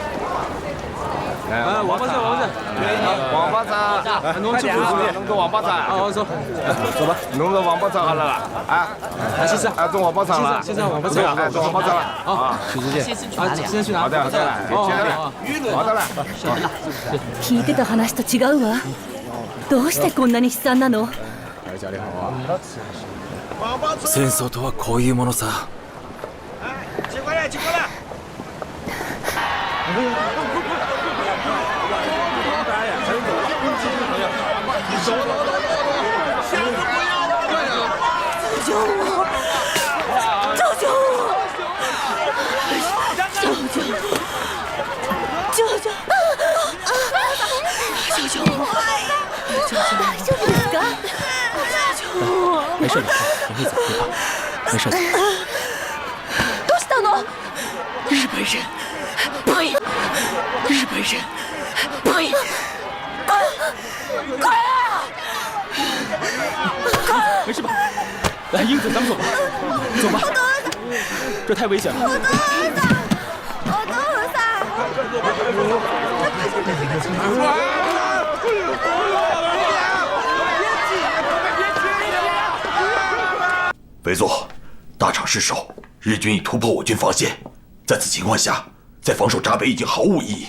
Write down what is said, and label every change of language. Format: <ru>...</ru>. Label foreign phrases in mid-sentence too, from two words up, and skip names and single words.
<zh>来，王八菜，王八菜，王八菜，弄起弄个王八菜。好，走，走吧。弄个王八菜好了啦，先生，做王八菜了，先生，王八菜，做王八菜了。啊，许志健，先生去哪里？先生去哪里？好的，好的，好的了。</zh> <ja>聞いてた話と違うわ。どうしてこんなに悲惨なの？戦争とはこういうものさ。</ja> <zh>请过来，请过来。救我！救救我！救救！救救！救救我！</zh> <ja>大丈夫ですか？</ja> <zh>救我！没事的，你可以走，没事的。</zh> <ja>どうしたの？</ja> <zh>日本人，呸！日本人，呸！滚！没事吧？来，英子，咱们走吧，走吧。这太危险了。委座，大场失守，日军已突破我军防线，在此情况下，再防守闸北已经毫无意义。</zh>